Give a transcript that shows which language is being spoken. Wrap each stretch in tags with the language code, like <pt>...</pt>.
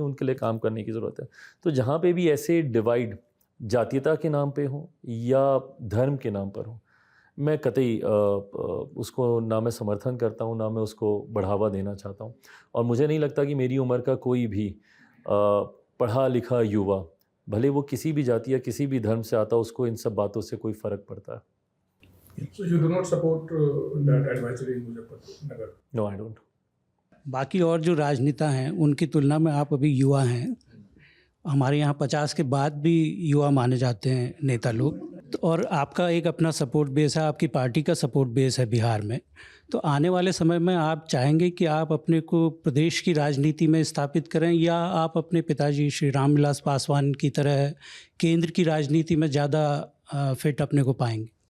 <hi>उनके लिए काम करने की ज़रूरत है. तो जहाँ पे भी ऐसे डिवाइड जातीयता के नाम पे हो या धर्म के नाम पर हो, मैं कतई उसको ना मैं समर्थन करता हूँ, ना मैं उसको बढ़ावा देना चाहता हूँ. और मुझे नहीं लगता कि मेरी उम्र का कोई भी पढ़ा लिखा युवा, भले वो किसी भी जाति या किसी भी धर्म से आता, उसको इन सब बातों से कोई फ़र्क पड़ता है.</hi> <en>So you do not support that advisory in Muzaffarnagar? No, I don't.</en> <hi>बाकी और जो राजनेता हैं उनकी तुलना में आप अभी युवा हैं. हमारे यहाँ 50 के बाद भी युवा माने जाते हैं नेता लोग. और आपका एक अपना सपोर्ट बेस है, आपकी पार्टी का सपोर्ट बेस है बिहार में. तो आने वाले समय में आप चाहेंगे कि आप अपने को प्रदेश की राजनीति में स्थापित करें, या आप अपने पिताजी श्री रामविलास पासवान की तरह केंद्र की राजनीति में ज़्यादा फिट अपने को पाएंगे?</hi>